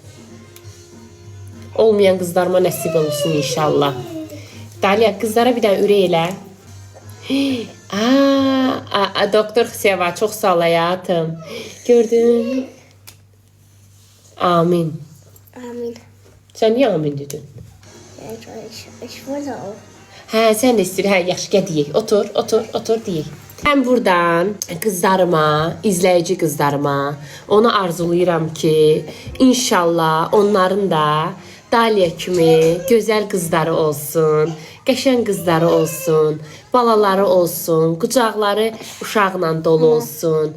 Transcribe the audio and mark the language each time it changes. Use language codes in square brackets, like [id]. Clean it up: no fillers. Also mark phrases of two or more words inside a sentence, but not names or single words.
[az] Olmayan qızlarıma nəsib olsun inşallah. Daliya, qızlara bir dənə ürək elə. Doktor Seva, çox sağ ol həyatım. Gördün? Amin. Amin. Sən niyə amin dedin? [de] Ich wollte auch. [az] Hə, sən də istəyir. Hə, yaxşı, gəl deyək. Otur deyək. Mən buradan qızlarıma, izləyici qızlarıma onu arzulayıram ki, inşallah onların da Daliya kimi gözəl qızları olsun, qəşəng qızları olsun, balaları olsun, qucaqları uşaqla dolu olsun.